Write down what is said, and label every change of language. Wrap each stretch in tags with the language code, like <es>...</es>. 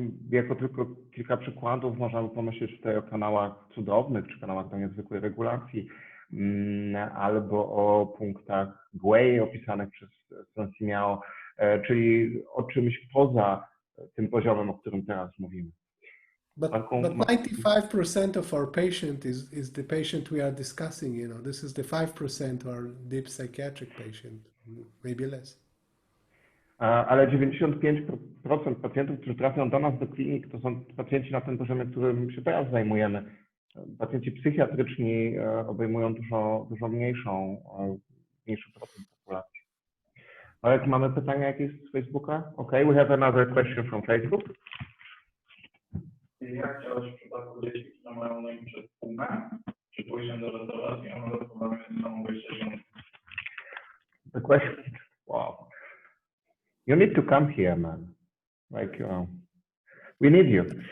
<pl>Jako tylko kilka przykładów można by pomyśleć tutaj o kanałach cudownych, czy kanałach do niezwykłej regulacji, albo o punktach gwei opisanych przez Sansi Miao, czyli o czymś poza tym poziomem, o którym teraz mówimy.</pl> <en>But 95% of our patient is the patient we are discussing. This is the 5% our deep psychiatric patient, maybe less.</en> <pl>Ale 95% pacjentów, którzy trafią do nas do klinik, to są pacjenci na tym poziomie, którym się teraz zajmujemy. Pacjenci psychiatryczni obejmują dużo mniejszy procent populacji. Ale mamy pytania jakieś z Facebooka?</pl> <en>Okay, we have another question from Facebook.</en> <pl>Jak działać w przypadku dzieci, które mają lęk przed tłumem, czy pójściem do restauracji, a może problemem samą wejście żony?</pl> <en>The question, wow. You need to come here, man. Like, we need you.</en>